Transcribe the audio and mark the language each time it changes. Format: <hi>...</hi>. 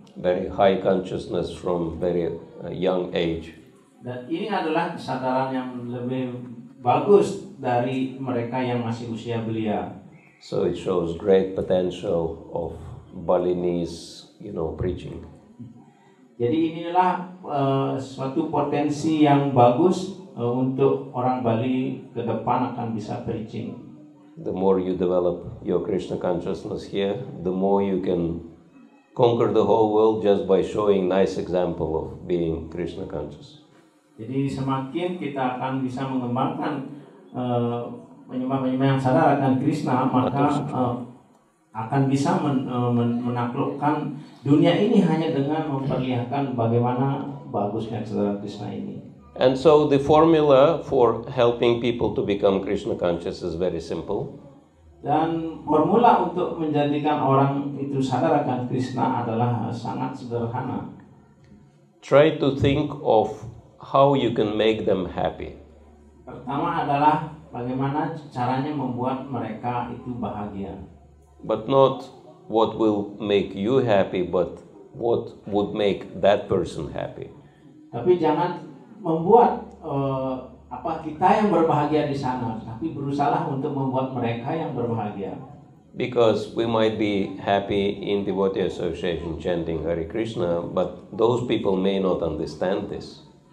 <en>Very high consciousness from very young age.</en> <id>Dan ini adalah kesadaran yang lebih bagus dari mereka yang masih usia belia.</id> <en>So it shows great potential of Balinese, preaching.</en> <id>Jadi inilah suatu potensi yang bagus untuk orang Bali ke depan akan bisa preaching.</id> <en>The more you develop your Krishna consciousness here, the more you can conquer the whole world just by showing nice example of being Krishna conscious.</en> <id>Jadi semakin kita akan bisa mengembangkan penyembah-penyembah yang sadar akan Krishna, maka akan bisa menaklukkan dunia ini hanya dengan memperlihatkan bagaimana bagusnya kesadaran Krishna ini.</id> <en>And so the formula for helping people to become Krishna conscious is very simple.</en> <id>Dan formula untuk menjadikan orang itu sadar akan Krishna adalah sangat sederhana.</id> <en>Try to think of how you can make them happy.</en> <id>Pertama adalah bagaimana caranya membuat mereka itu bahagia.</id> <en>But not what will make you happy, but what would make that person happy.</en> <id>Tapi jangan membuat kita yang berbahagia di sana, tapi berusaha untuk membuat mereka yang berbahagia.</id> <en>Because we might be happy in devotee association chanting Hare Krishna, but those people may not understand this.</en>